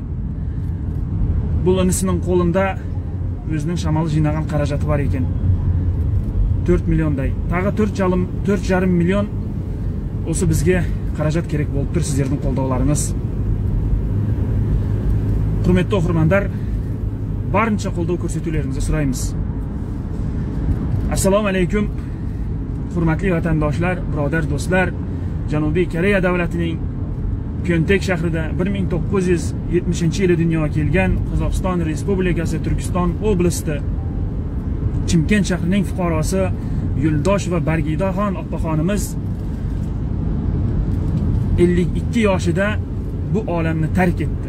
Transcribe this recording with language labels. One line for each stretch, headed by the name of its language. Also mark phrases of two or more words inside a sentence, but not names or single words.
Kazakh: Бұл інісінің қолында өзінің шамалы жинаған қаражаты бар екен. 4 миллиондай. Тағы 4,5 миллион осы бізге қаражат керек болып тұр, сіздердің қолдауларыңыз. Құрметті оқырмандар, барынша қолдау көрсетулеріңізді сұраймыз.
Uzbek: Assalomu alaykum. Hurmatli vatandoshlar, birodar do'stlar, Janubiy Koreya davlatining Pyeongtaek shahrida 1970-yili dunyoga kelgan Qozog'iston Respublikasi Turkiston oblasti Chimkent shahrining fuqarosi Yuldasheva Bargida opaxonimiz 52 yoshida bu olamni tark etdi.